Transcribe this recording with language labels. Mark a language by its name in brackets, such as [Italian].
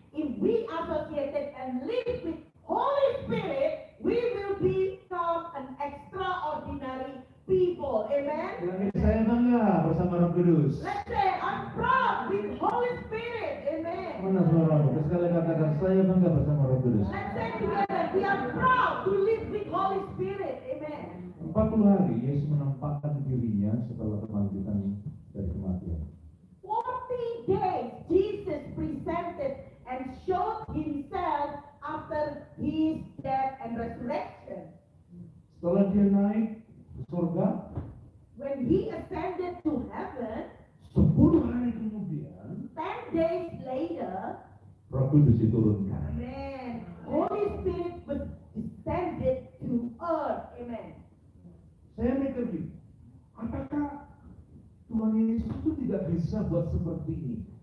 [English] If we associated and live with Holy Spirit, we will become an extraordinary people. Amen. [Indonesian] Bilang saya bangga bersama Roh Kudus. [English] Let's say I'm proud with Holy Spirit. Amen. [Indonesian] Mana suara Roh? Sekali katakan saya bangga bersama Roh Kudus. [English] Let's say together, we are proud to live with Holy Spirit. Amen. [Indonesian] 40 hari Yesus menampakkan dirinya setelah kebangkitan dari kematian. [English] 40 days Jesus presented and showed himself after his death and resurrection. [Indonesian] Setelah dia naik ke surga, [English] When he ascended to heaven, [Indonesian] 10 hari kemudian [English] 10 days later, [Indonesian] Roh Kudus diturunkan. [English] amen, Holy Spirit was descended to earth. Amen. [Indonesian] Saya mikir gini, apakah Tuhan Yesus itu tidak bisa buat seperti ini?